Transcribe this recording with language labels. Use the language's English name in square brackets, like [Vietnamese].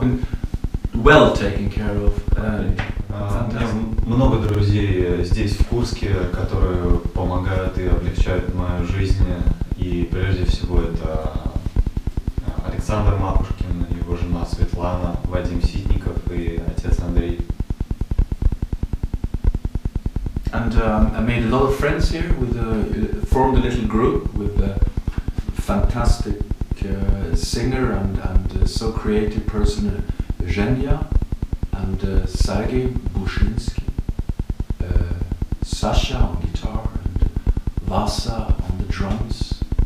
[English] I've been well taken care of. [Russian] У меня много друзей здесь, в Курске, которые помогают и облегчают мою жизнь. И прежде всего это Александр Макушкин, его жена Светлана, Вадим Ситников и отец Андрей. [English] And I made a lot of friends here. Formed a little group with a fantastic singer and so creative person, Zhenya, and Sergei Bushinsky, Sasha on guitar, and Vasa on the drums.